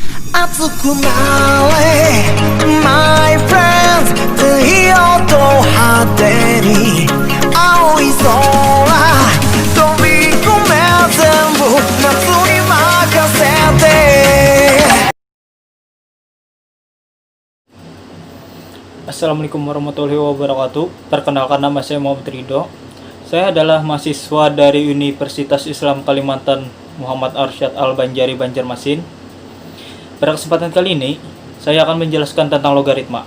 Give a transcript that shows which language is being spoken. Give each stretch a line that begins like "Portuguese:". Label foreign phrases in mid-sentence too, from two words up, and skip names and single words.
Japanese: 熱くなれ
English: My friends
Japanese: 太陽と果てに青い空飛び込め全部夏に任せて
Arabic: السلام عليكم ورحمة الله وبركاته.
Indonesian: Perkenalkan, nama saya Muhammad Ridho. Saya adalah mahasiswa dari Universitas Islam Kalimantan Muhammad Arsyad Al-Banjari Banjarmasin. Pada kesempatan kali ini, saya akan menjelaskan tentang logaritma.